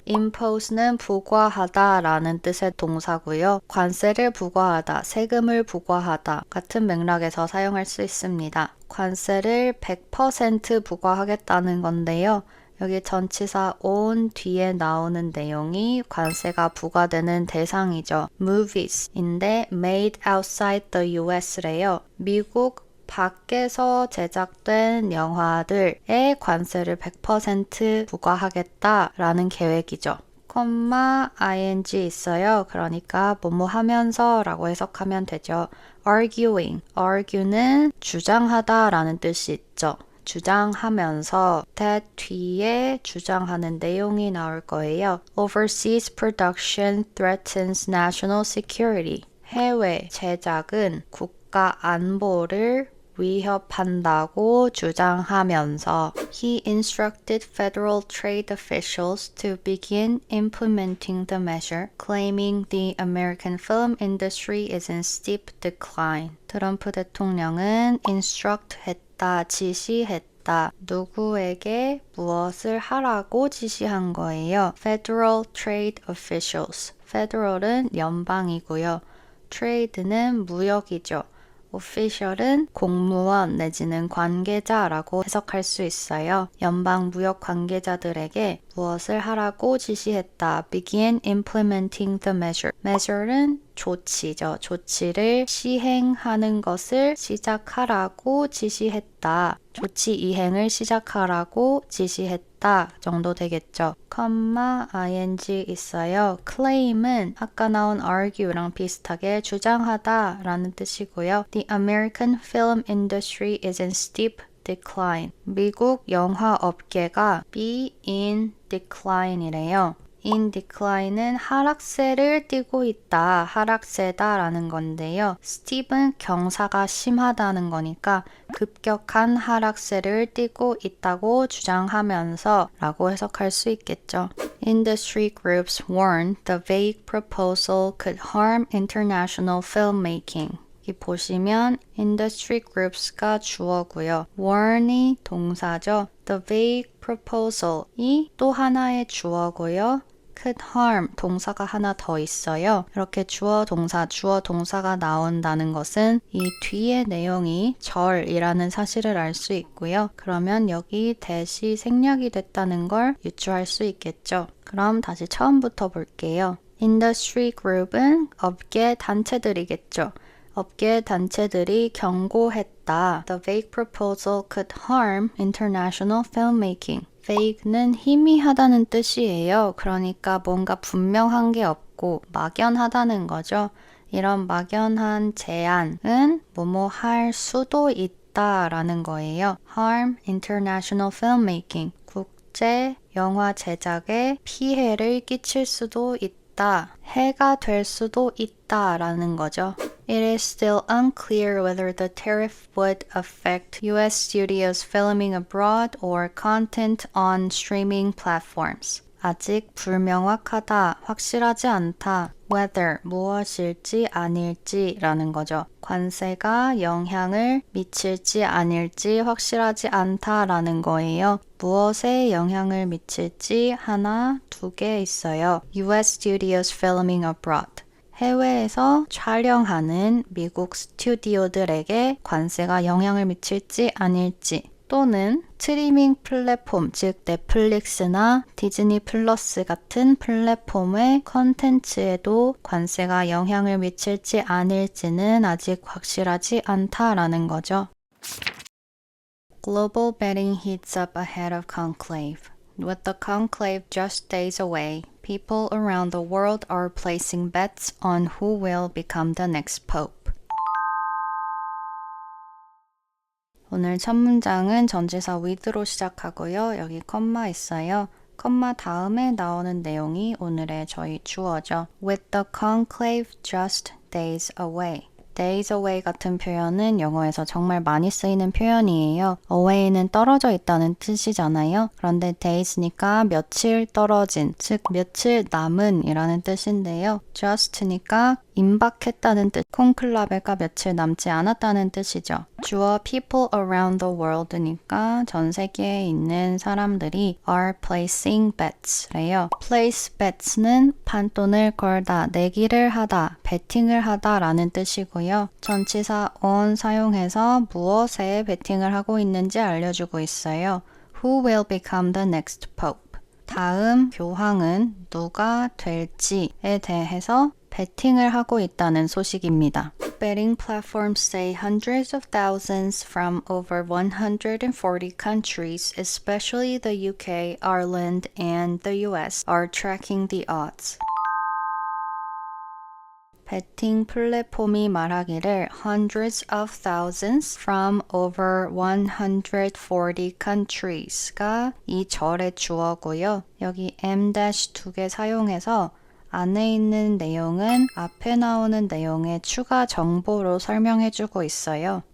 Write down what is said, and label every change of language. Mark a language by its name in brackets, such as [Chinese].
[Korean] impose는 부과하다 라는 뜻의 동사고요. 관세를 부과하다, 세금을 부과하다 같은 맥락에서 사용할 수 있습니다. 관세를 100% 부과하겠다는 건데요. 여기 전치사 on 뒤에 나오는 내용이 관세가 부과되는 대상이죠. movies인데 [English] made outside the US [Korean] 래요. 미국 밖에서 제작된 영화들에 관세를 100% 부과하겠다라는 계획이죠. ing 있어요. 그러니까 뭐뭐 하면서 라고 해석하면 되죠. argue는 주장하다라는 뜻이 있죠. 주장하면서 that 뒤에 주장하는 내용이 나올 거예요. [English] Overseas production threatens national security. [Korean] 해외 제작은 국가 안보를 위협한다고 주장하면서 [English] He instructed federal trade officials to begin implementing the measure, claiming the American film industry is in steep decline. [Korean] 트럼프 대통령은 instruct 했다, 지시했다. 누구에게 무엇을 하라고 지시한 거예요? [English] Federal trade officials. [Korean] federal은 연방이고요. trade는 무역이죠. official은 공무원 내지는 관계자라고 해석할 수 있어요. 연방 무역 관계자들에게 무엇을 하라고 지시했다. [English] Begin implementing the measure. [Korean] measure는 조치죠. 조치를 시행하는 것을 시작하라고 지시했다. 조치 이행을 시작하라고 지시했다 정도 되겠죠. ing 있어요. claim은 아까 나온 argue랑 비슷하게 주장하다 라는 뜻이고요. [English] The American film industry is in steep decline. [Korean] 미국 영화 업계가 [English] be in decline [Korean] 이래요. in decline은 하락세를 띠고 있다, 하락세다 라는 건데요. steep은 경사가 심하다는 거니까 급격한 하락세를 띠고 있다고 주장하면서 라고 해석할 수 있겠죠. [English] Industry groups warned the vague proposal could harm international filmmaking. [Korean] 여기 보시면 industry groups가 주어고요. warn이 동사죠. [English] The vague proposal [Korean] 이 또 하나의 주어고요. could harm 동사가 하나 더 있어요. 이렇게 주어 동사가 나온다는 것은 이 뒤의 내용이 절이라는 사실을 알 수 있고요. 그러면 여기 대시 생략이 됐다는 걸 유추할 수 있겠죠. 그럼 다시 처음부터 볼게요. Industry group은 업계 단체들이겠죠. 업계 단체들이 경고했다. [English] The vague proposal could harm international filmmaking. [Korean] vague는 희미하다는 뜻이에요. 그러니까 뭔가 분명한 게 없고 막연하다는 거죠. 이런 막연한 제안은 뭐뭐 할 수도 있다라는 거예요. [English] harm international filmmaking. [Korean] 국제 영화 제작에 피해를 끼칠 수도 있다. 해가 될 수도 있다라는 거죠. [English] It is still unclear whether the tariff would affect U.S. studios filming abroad or content on streaming platforms. [Korean] 아직 불명확하다, 확실하지 않다. whether, 무엇일지 아닐지 라는 거죠. 관세가 영향을 미칠지 아닐지 확실하지 않다라는 거예요. 무엇에 영향을 미칠지 하나, 두 개 있어요. [English] US studios filming abroad. [Korean] 해외에서 촬영하는 미국 스튜디오들에게 관세가 영향을 미칠지 아닐지 또는 스트리밍 플랫폼, 즉 넷플릭스나 디즈니 플러스 같은 플랫폼의 컨텐츠에도 관세가 영향을 미칠지 아닐지는 아직 확실하지 않다라는 거죠. [English] Global betting heats up ahead of conclave. With the conclave just days away, people around the world are placing bets on who will become the next pope. [Korean] 오늘 첫 문장은 전치사 with로 시작하고요. 여기 컴마 있어요. 컴마 다음에 나오는 내용이 오늘의 저희 주어죠. [English] With the conclave just days away. [Korean] days away 같은 표현은 영어에서 정말 많이 쓰이는 표현이에요. away는 떨어져 있다는 뜻이잖아요. 그런데 days니까 며칠 떨어진, 즉 며칠 남은 이라는 뜻인데요. just니까 임박했다는 뜻, 콘클라베가 며칠 남지 않았다는 뜻이죠. 주어 [English] people around the world [Korean] 니까 전 세계에 있는 사람들이 [English] are placing bets [Korean] 래요. place bets는 판돈을 걸다, 내기를 하다, 베팅을 하다 라는 뜻이고요. 전치사 on 사용해서 무엇에 베팅을 하고 있는지 알려주고 있어요. [English] Who will become the next pope? [Korean] 다음 교황은 누가 될지에 대해서 베팅을 하고 있다는 소식입니다. [English] Betting platforms say hundreds of thousands from over 140 countries, especially the UK, Ireland, and the US, are tracking the odds. [Korean] 베팅 플랫폼이 말하기를 [English] hundreds of thousands from over 140 countries [Korean] 가 이 절의 주어고요. 여기 m-두 개 사용해서 안에 있는 내용은 앞에 나오는 내용의 추가 정보로 설명해주고 있어요.